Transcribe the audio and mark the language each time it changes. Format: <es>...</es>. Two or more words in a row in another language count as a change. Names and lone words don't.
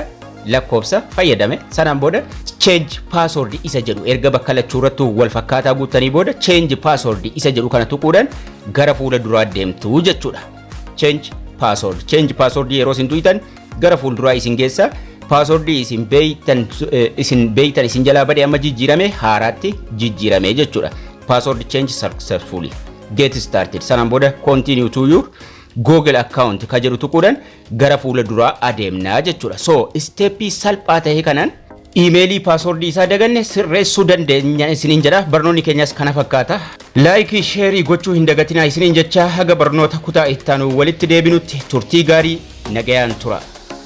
<om>Lakkoofsa fayyadame sanaan booda</om> <en>change password</en> <om>isa jedhu erga bakka lachuurrattuu wal fakkaataa guuttanii booda</om> <en>change password</en> <om>isa jedhu kana tuquudhaan gara fuula duraa deemtu jechuudha.</om> <en>Change password</en> <om>yeroo isin tuqxan gara fuulduraa isin geessa. Password isin beeytan isin jalaa badee amma jijjiirame haaraatti jijjiirame jechuudha.</om> <en>Password change successfully. Get started.</en> <om>Sanaan booda</om> <en>continue to your Google account</en> <om>ka jedhu tuquudhaan gara fuula duraa adeemnaa jechuudha. So steppii salphaa ta'e kanaan iimeelii paaswordii isaa daganne sirreessuu dandeenya isiniin jedha. Barnoonni keenyas kana fakkaata.</om> <en>Like share</en> <om>gochuu hin dagatinaa isiniin jecha haga barnoota kutaa itti aanu walitti deebinutti turtii gaarii nagayaan tura.</om>